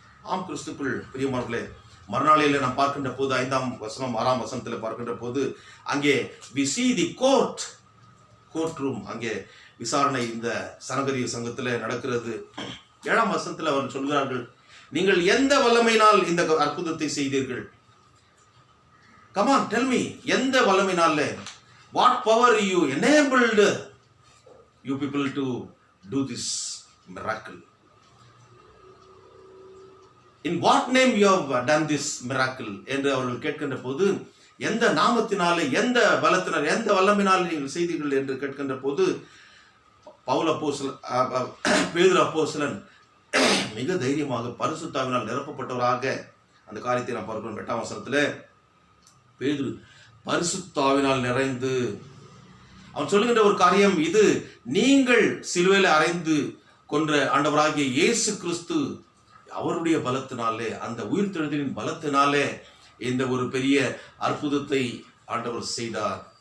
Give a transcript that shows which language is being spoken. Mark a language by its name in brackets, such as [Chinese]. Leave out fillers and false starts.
[Tamil] ஆம் கிறிஸ்துக்குள் பிரியமானவர்களே, மறுநாளில் நாம் பார்க்கின்ற போது 5ஆம் வசனம் 6ஆம் வசனத்தில் பார்க்கின்ற போது அங்கே [English] we see the court room, [Tamil] அங்கே விசாரணை இந்த சனகரிய சங்கத்தில் நடக்கிறது. 7ஆம் வசனத்தில் அவர் சொல்கிறார்கள், நீங்கள் எந்த வல்லமையினால் இந்த அற்புதத்தை செய்தீர்கள்? [English] Come on, tell me, [Tamil] எந்த வல்லமையினால? [English] What power you enabled you people to do this miracle? In what name you have done this miracle? [Tamil] என்று அவர்கள் கேட்கின்ற போது, எந்த நாமத்தினாலே, எந்த பலத்தினால், எந்த வல்லமையினால் நீங்கள் செய்தீர்கள் என்று கேட்கின்ற போது பவுல் அப்போஸ்தலன், பேதுரு அப்போஸ்தலன் மிக தைரியமாக பரிசுத்தாவினால் நிரப்பப்பட்டவராக அந்த காரியத்தை நாம் பார்க்கிறோம். 8ஆம் வசனத்தில் பேதுரு பரிசுத்தாவினால் நிறைந்து அவன் சொல்லுகின்ற ஒரு காரியம் இது, நீங்கள் சிலுவையில் அறைந்து கொன்ற ஆண்டவராகிய இயேசு கிறிஸ்து அவருடைய பலத்தினாலே, அந்த உயிர்த்தெழுதலின் பலத்தினாலே இந்த ஒரு பெரிய அற்புதத்தை ஆண்டவர் செய்தார்.